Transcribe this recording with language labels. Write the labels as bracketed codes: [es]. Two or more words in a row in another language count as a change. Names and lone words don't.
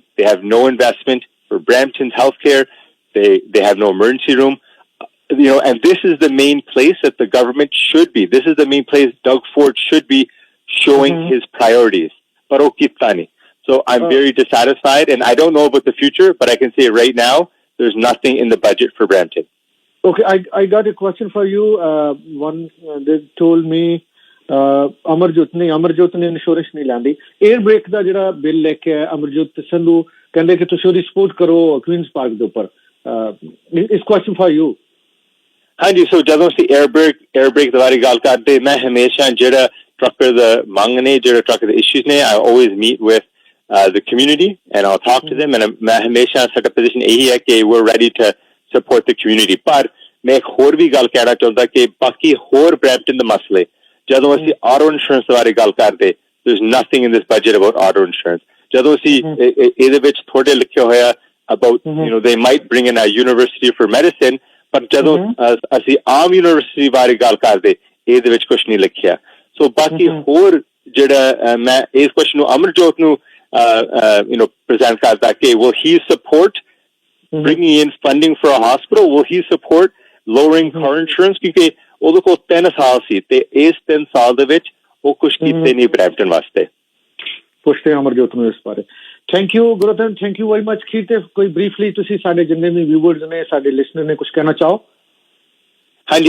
[en] They have no investment for Brampton's healthcare. They have no emergency room. And this is the main place that the government should be. This is the main place Doug Ford should be showing his priorities. [pa] But ਉਹ ਕੀਤਾ ਨਹੀਂ. [en] So I'm very dissatisfied, and I don't know about the future, but I can say right now, there's nothing in the budget for Brampton. Okay, I got a question for you. They told me [pa] ਅਮਰਜੋਤ ਨੇ ਇੰਸ਼ੋਰੈਂਸ ਨਹੀਂ ਲੈਂਦੀ। [en] air brake [pa] ਦਾ ਜਿਹੜਾ ਬਿੱਲ ਲੈ ਕੇ ਆਇਆ ਅਮਰਜੋਤ ਸੰਧੂ, ਕਹਿੰਦੇ ਕਿ ਤੁਸੀਂ ਉਹਦੀ ਸਪੋਰਟ ਕਰੋ ਕੁਈਨਸ ਪਾਰਕ ਦੇ ਉੱਪਰ। [en] This question for you. [pa] ਹਾਂਜੀ, ਸੋ ਜਦੋਂ ਅਸੀਂ [en] air brake [pa] ਦੇ ਬਾਰੇ ਗੱਲ ਕਰਦੇ, ਮੈਂ ਹਮੇਸ਼ਾ ਜਿਹੜਾ ਟਰੱਕਰ ਦਾ ਮੰਗ ਨੇ, ਜਿਹੜੇ ਟਰੱਕਰ ਦੇ ਇਸ਼ੂਜ਼ ਨੇ, [en] I always meet with the community and I'll talk to them, and [pa] ਮੈਂ ਹਮੇਸ਼ਾ ਸਾਡਾ ਪੋਜੀਸ਼ਨ ਇਹੀ ਹੈ ਕਿ [en] we're ready to support the community. [pa] ਪਰ ਮੈਂ ਇੱਕ ਹੋਰ ਵੀ ਗੱਲ ਕਹਿਣਾ ਚਾਹੁੰਦਾ ਕਿ ਬਾਕੀ ਹੋਰ ਬ੍ਰੈਂਪਟਨ ਦੇ ਮਸਲੇ, ਜਦੋਂ ਅਸੀਂ [en] auto insurance [pa] ਬਾਰੇ ਗੱਲ ਕਰਦੇ, [en] there's nothing in this budget about auto insurance. [pa] ਜਦੋਂ ਅਸੀਂ ਇਹਦੇ ਵਿੱਚ ਥੋੜੇ ਲਿਖਿਆ ਹੋਇਆ [en] about they might bring in a university for medicine, [pa] ਪਰ ਜਦੋਂ ਅਸੀਂ ਆਮ ਯੂਨੀਵਰਸਿਟੀ ਬਾਰੇ ਗੱਲ ਕਰਦੇ, ਇਹਦੇ ਵਿੱਚ ਕੁਝ ਨਹੀਂ ਲਿਖਿਆ। ਸੋ ਬਾਕੀ ਹੋਰ ਜਿਹੜਾ ਮੈਂ ਇਸ ਕੁਐਸਚਨ ਨੂੰ ਅਮਰਜੋਤ ਨੂੰ present ਕਰਦਾ ਕਿ [en] will he support bringing in funding for a hospital? Will he support lowering car insurance? [pa] ਕਿਉਂਕਿ ਉਹਦੇ ਕੋਲ 3 ਸਾਲ ਸੀ ਤੇ ਇਸ 3 ਸਾਲ ਦੇ ਵਿੱਚ ਉਹ ਕੁਝ ਕੀਤੇ ਨਹੀਂ ਬ੍ਰੈਂਪਟਨ ਵਾਸਤੇ। ਪੁੱਛਦੇ ਅਮਰਜੋਤ ਨੂੰ ਇਸ ਬਾਰੇ। [en] thank you [pa] ਗੁਰਤਨ, [en] thank you very much. [pa] ਕੀ ਤੇ ਕੋਈ ਬਰੀਫਲੀ ਤੁਸੀਂ ਸਾਡੇ ਜਿੰਨੇ ਵੀ ਵਿਊਅਰਸ ਨੇ, ਸਾਡੇ ਲਿਸਨਰ ਨੇ, ਕੁਝ ਕਹਿਣਾ ਚਾਹੋ? ਹਾਂਜੀ,